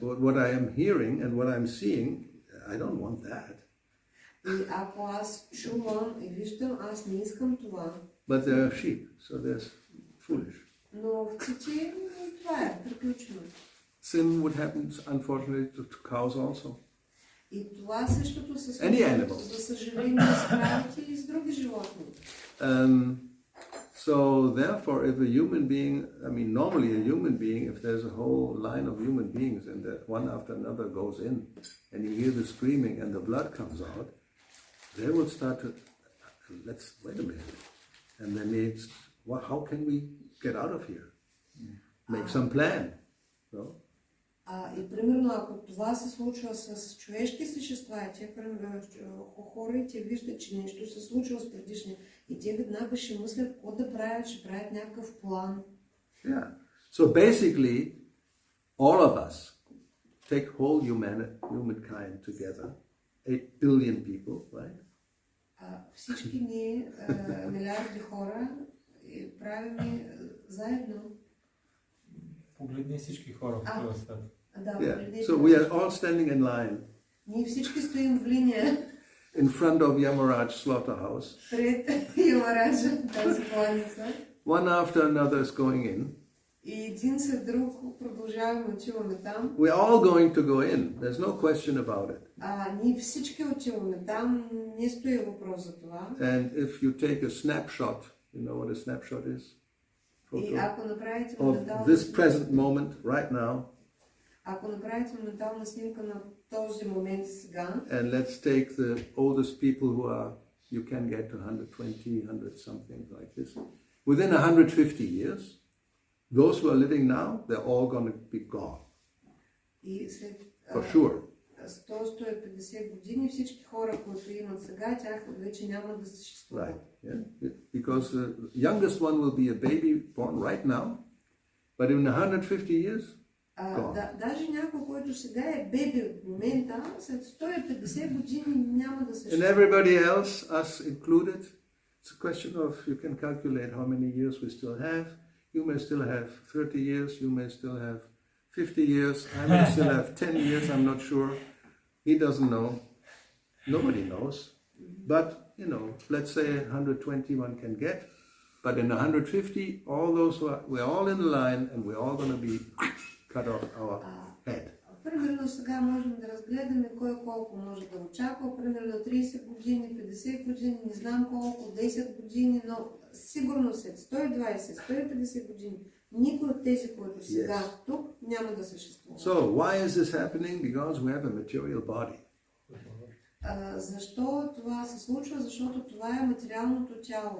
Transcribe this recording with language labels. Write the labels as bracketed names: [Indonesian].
[English] What I am hearing and what I'm seeing, I don't want that. [Bulgarian] И ако аз чувам и виждам, аз не искам това. [English] But they're sheep, so they're foolish. [Bulgarian] Но овците, това е, приключено. [English] Sin would happen, unfortunately, to cows also. [Bulgarian] И това същото се случва, за съжаление, с кравите и с други животни. [English] So therefore, if a human being, normally a human being, if there's a whole line of human beings and that one after another goes in, and you hear the screaming and the blood comes out, they will start to, wait a minute, and then how can we get out of here? Make some plan. So? [Bulgarian] И примерно, ако това се случва с човешки същества, хора и те виждат, че нещо се случва с предишния, и те веднага ще мислят какво да правят, ще правят някакъв план. [English] Yeah. So basically, all of us, take whole humankind together, 8 billion people, right? [Bulgarian] Всички ние, милиарди хора, правим заедно. Погледни всички хора в този свят. [English] So we are all standing in line. [Bulgarian] Ние всички стоим в линия. [English] In front of Yamaraj slaughterhouse. [Bulgarian] Пред Ямараджа, тази кланица. [English] One after another is going in. [Bulgarian] И един след друг продължаваме, отиваме там. [English] We are all going to go in. There's no question about it. [Bulgarian] Ние всички отиваме там, не стои въпрос за това. [English] And if you take a snapshot, you know what a snapshot is? [Bulgarian] И ако направите [English] of this present moment, right now. [Bulgarian] Ако направите ментална снимка на този момент сега. [English] And let's take the oldest people you can get to 120, 100 something like this. Within 150 years, those who are living now, they're all going to be gone. [Bulgarian] И след [English] for sure. [Bulgarian] 100-150 години всички хора, които имат сега, тях вече няма да съществуват. [English] Right. Yeah. Because the youngest one will be a baby born right now, but in 150 years, [Bulgarian] даже някой, който сега е беби в момента, след 150 години няма да съществува. [English] And everybody else, us included, it's a question of, you can calculate how many years we still have. You may still have 30 years, you may still have 50 years, I may still have 10 years, I'm not sure. He doesn't know. Nobody knows. But, let's say 120 one can get. But in 150, all those we're all in line and we're all going to be cut off our head. [Bulgarian] Примерно сега можем да разгледаме кой колко може да очаква. Примерно 30 години, 50 години, не знам колко, 10 години, но сигурно след 120, 150 години, никой от тези, които сега тук, няма да съществува. [English] So, why is this happening? Because we have a material body. [Bulgarian] Защо това се случва? Защото това е материалното тяло.